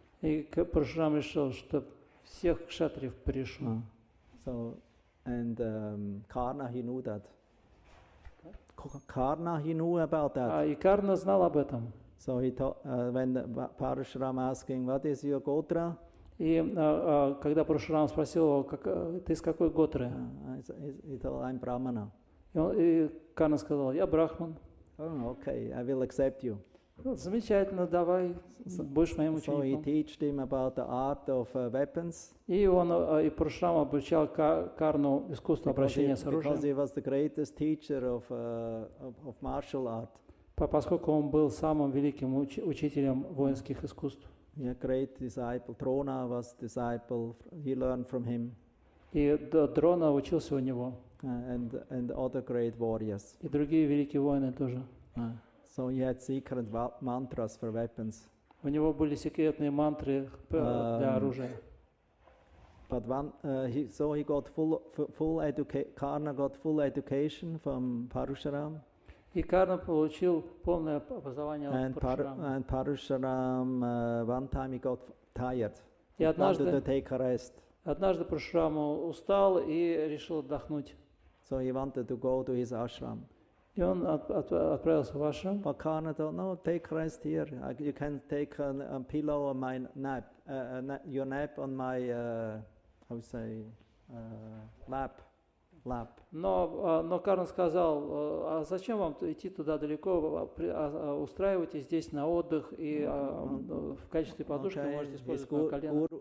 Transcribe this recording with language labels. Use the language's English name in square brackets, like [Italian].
[Russian] И Парашурам решил, что всех кшатриев порешу. [English] So, and Karna, he knew that. Karna, he knew about that. [Russian] И Карна знал об этом. [English] So he when Parashuram asked him, what is your gotra? [Russian] И когда Парашурам спросил его, ты из какой готры? [English] He told, I'm Brahmana. [Russian] И Карна сказал, я брахман. [English] Oh, okay, I will accept you. [Russian] Замечательно, давай, будешь моим [English] So he [Russian] учеником. [English] taught him about the art of weapons. [Russian] И Парашурам обучал Карну искусству обращения с [English] Because [Russian] оружием, [English] he was the greatest teacher of martial art. [Russian] поскольку он был самым великим учителем воинских искусств. [English] Yeah, great disciple. Drona was disciple. He learned from him. [Russian] И Дрона учился у него, [English] And other great warriors. [Russian] и другие великие воины тоже. [English] So he had secret mantras for weapons. [Russian] У него были секретные мантры для оружия. [English] But he got Karna got full education from Parashuram. [Russian] И Карна получил полное образование от Парашурама. [English] And Parashuram, one time he got tired. [Russian] И [English] He wanted to take a rest. [Russian] однажды Парашурам устал и решил отдохнуть. [English] So he wanted to go to his ashram. [Russian] И он отправился в ашрам. [English] But Karna told, no, take rest here. You can take a pillow on my nap, your nap on my, how to say, lap. [Russian] Но Карна сказал, а зачем вам идти туда далеко, устраивайтесь здесь на отдых, и в качестве подушки вы можете использовать мое колено.